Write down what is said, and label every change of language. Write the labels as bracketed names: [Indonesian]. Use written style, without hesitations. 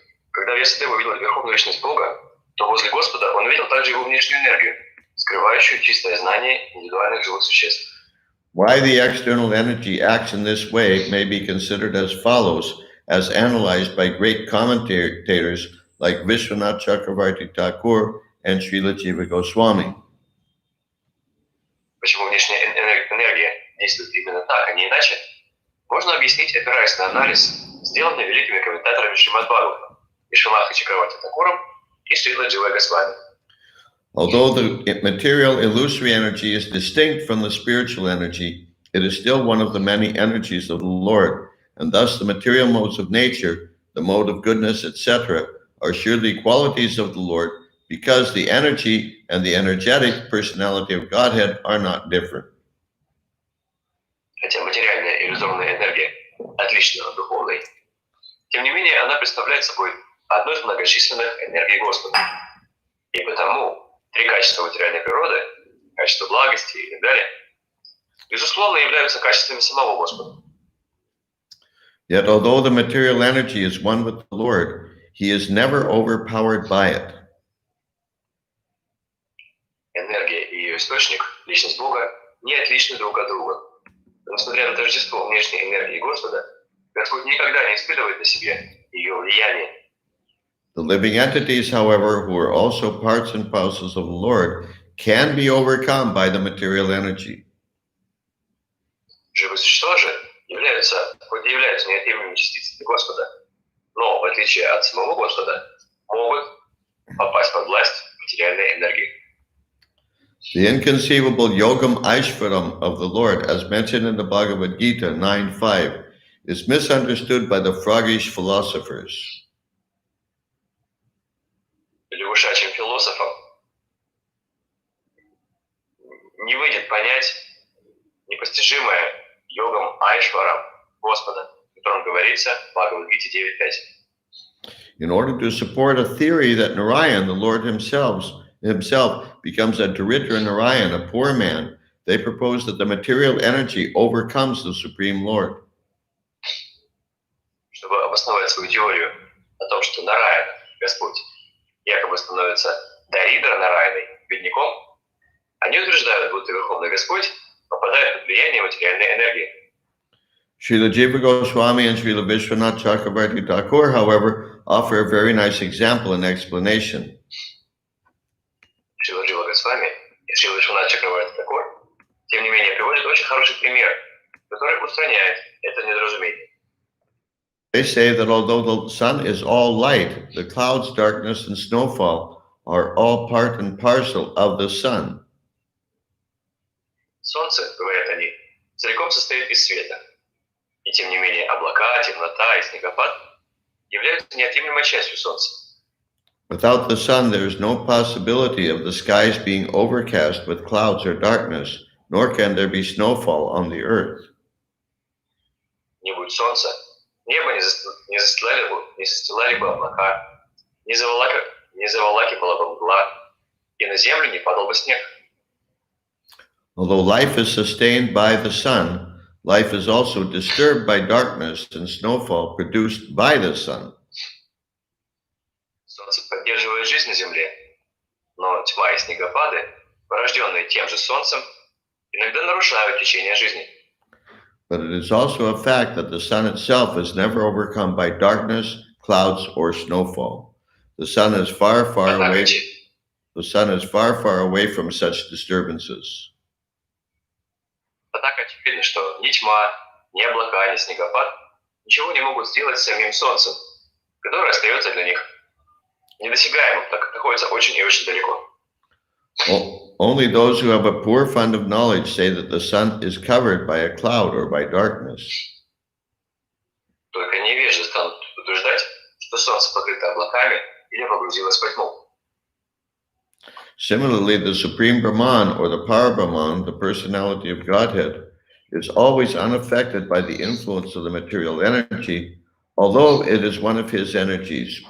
[Russian] Когда Вьясадева увидел Верховную Личность Бога, то возле Господа он увидел также его внешнюю энергию, скрывающую чистое знание индивидуальных живых существ. [English] Why the external energy acts in this way may be considered as follows, as analyzed by great commentators like Vishwanath Chakravarti Thakur and Srila Jiva Goswami. [Russian] Почему внешняя энергия действует именно так, а не иначе, можно объяснить, опираясь на анализ, сделанный великими комментаторами Шримад Бхагаватам, Вишванатха Чакраварти Такуром и Шрила Дживой Госвами. [English] Although the material illusory energy is distinct from the spiritual energy, it is still one of the many energies of the Lord, and thus the material modes of nature, the mode of goodness, etc., are surely qualities of the Lord, because the energy and the energetic personality of Godhead are not different. [Russian] Хотя материальная иллюзорная энергия отлична от духовной, тем не менее она представляет собой одну из многочисленных энергий Господа. И потому три качества материальной природы, качество благости и так далее, безусловно, являются качествами самого Господа. [English] Yet although the material energy is one with the Lord, he is never overpowered by it. [Russian] Энергия и ее источник, личность Бога, не отличны друг от друга. Но несмотря на тождество внешней энергии Господа, Господь никогда не испытывает на себе ее влияние. [English] The living entities, however, who are also parts and parcels of the Lord, can be overcome by the material energy. [Russian] Живые существа же хоть и являются неотъемлемыми частицами Господа, но, в отличие от самого Господа, могут попасть под власть материальной энергии. [English] The inconceivable yogam aishvaram of the Lord, as mentioned in the Bhagavad Gita 9.5, is misunderstood by the froggish philosophers. [Russian] Лягушачьим философам не выйдет понять непостижимое йогам Айшварам Господа, о котором говорится в Бхагавад-гите 9.5. [English] In order to support a theory that Narayan, the Lord himself becomes a Daridra Narayan, a poor man, they propose that the material energy overcomes the Supreme Lord. [Russian] Чтобы обосновать свою теорию о том, что Нараян, Господь, якобы становится Даридра Нараяной, бедняком, они утверждают, будто Верховный Господь попадает под влияние материальной энергии. [English] Srila Jiva Goswami and Srila Vishwanath Chakravarti Thakur, however, offer a very nice example and explanation. [Russian] Шрила Джива Госвами и Шрила Вишванатха Чакраварти Такур, тем не менее, приводят очень хороший пример, который устраняет это недоразумение. [English] They say that although the sun is all light, the clouds, darkness, and snowfall are all part and parcel of the sun. [Russian] Солнце, говорят они, целиком состоит из света. И тем не менее, облака, темнота и снегопад являются неотъемлемой частью Солнца. [English] Without the sun, there is no possibility of the skies being overcast with clouds or darkness, nor can there be snowfall on the earth. [Russian] Не будет солнца, небо не застилали бы облака, не заволакивала бы мгла, и на землю не падал бы снег. [English] Although life is sustained by the sun, life is also disturbed by darkness and snowfall produced by the sun. [Russian] Солнце поддерживает жизнь на земле, но тьма и снегопады, порожденные тем же солнцем, иногда нарушают течение жизни. [English] But it is also a fact that the sun itself is never overcome by darkness, clouds, or snowfall. The sun is far, far away. The sun is far, far away from such disturbances. [Russian] Однако очевидно, что ни тьма, ни облака, ни снегопад ничего не могут сделать с самим солнцем, которое остается для них недосягаемым, так как находится очень и очень далеко. [English] Only those who have a poor fund of knowledge say that the sun is covered by a cloud or by darkness. [Russian] Только невежды станут утверждать, что солнце покрыто облаками или погрузилось во тьму. [English] Similarly, the Supreme Brahman or the Parabrahman, the personality of Godhead, is always unaffected by the influence of the material energy, although it is one of his energies.